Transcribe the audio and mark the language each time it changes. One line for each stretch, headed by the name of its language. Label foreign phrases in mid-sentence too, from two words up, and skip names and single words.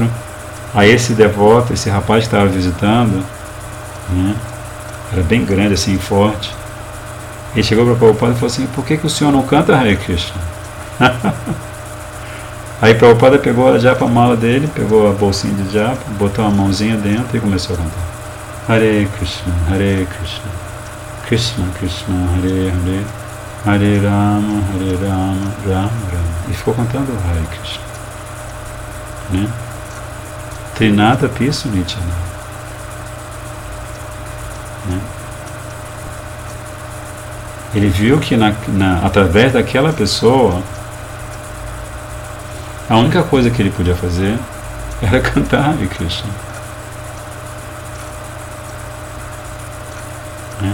Portuguese: Aí esse devoto, esse rapaz que estava visitando, né, era bem grande assim, forte, ele chegou para Prabhupada e falou assim: por que o senhor não canta Hare Krishna? Aí Prabhupada pegou a japa mala dele, pegou a bolsinha de japa, botou a mãozinha dentro e começou a cantar
Sanskrit: Hare Krishna, Hare Krishna, Krishna Krishna, Hare Hare, Hare Rama, Rama Rama.
Portuguese: E ficou cantando Hare Krishna, né?
Sanskrit: Trinata Pisu Nityana,
Portuguese: né? Ele viu que através daquela pessoa, a única coisa que ele podia fazer era cantar Hare Krishna, né?